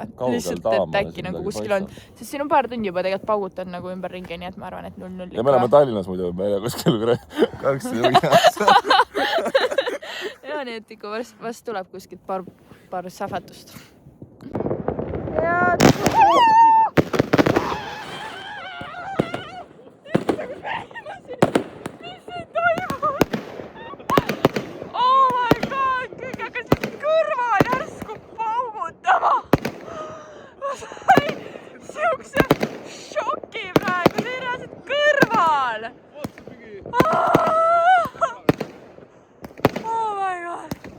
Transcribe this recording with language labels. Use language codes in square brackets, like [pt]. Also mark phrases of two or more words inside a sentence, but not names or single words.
[et] Lihtsalt, et äkki nagu kuskil on. Sest siin on paar tundi juba tegelikult paugutanud nagu ümber ringi, nii et ma arvan, et 0-0. Ja me oleme Tallinnas muidu, me ei ole kuskil 2 ja nii, et ikka vast tuleb kuskilt paar sähvatust. Ja... [en] Oh my god, [et] kõik hakkasid kõrval järsku paugutama. Ma sain siukse šoki praegu, see reaalselt kõrval. [en] Oh my god.